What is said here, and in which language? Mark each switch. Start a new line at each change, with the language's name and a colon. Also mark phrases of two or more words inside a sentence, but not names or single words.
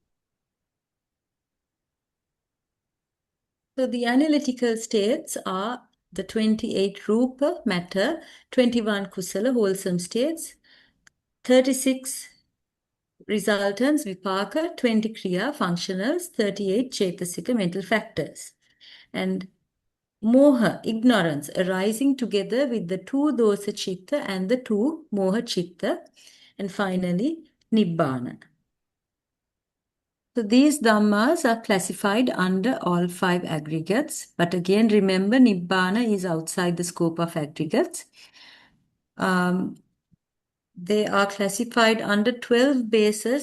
English: So the analytical states are the 28 Rupa, matter, 21 Kusala, wholesome states, 36 resultants, Vipaka, 20 Kriya, functionals, 38 Chetasika, mental factors. And Moha, ignorance, arising together with the two
Pali: dosa chitta
English: and the two
Pali: moha chitta.
English: And finally, Nibbana. So these Dhammas are classified under all five aggregates. But again, remember, Nibbana is outside the scope of aggregates. They are classified under 12 bases.